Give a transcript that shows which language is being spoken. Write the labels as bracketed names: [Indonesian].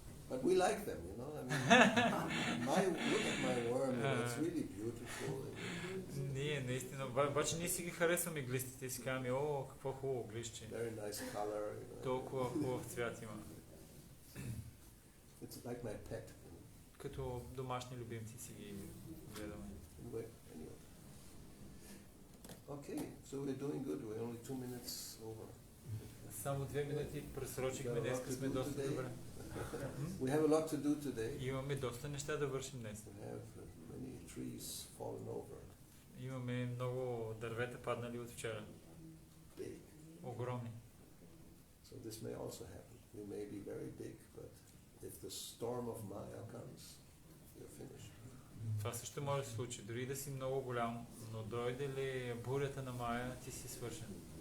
[English] But we like them, you know. I mean, look at my worm, you know, it's really beautiful. [Bulgarian] Ние наистина, обаче ние си ги харесваме глистите и си казваме, о, какво хубаво глище. [English] Very nice color, you know. [Bulgarian] Толкова хубав цвят има. [English] It's like my pet. [Bulgarian] Като домашни любимци си ги гледаме. [English] Anyway. Okay, so we're doing good. We're only 2 minutes over. [Bulgarian] Само 2 минути пресрочихме, днес сме доста добре. [English] We have a lot to do today. [Bulgarian] Имаме доста неща да вършим днес. [English] We have many trees fallen over. [Bulgarian] Имаме много дървета паднали от вчера. [English] Big. [Bulgarian] Огромни. [English] So this may also happen. We may be very big, but if the storm of Maya comes, we're finished. [Bulgarian] Това също може да се случи. Дори да си много голям, но дойде ли бурята на Мая, ти си свършен.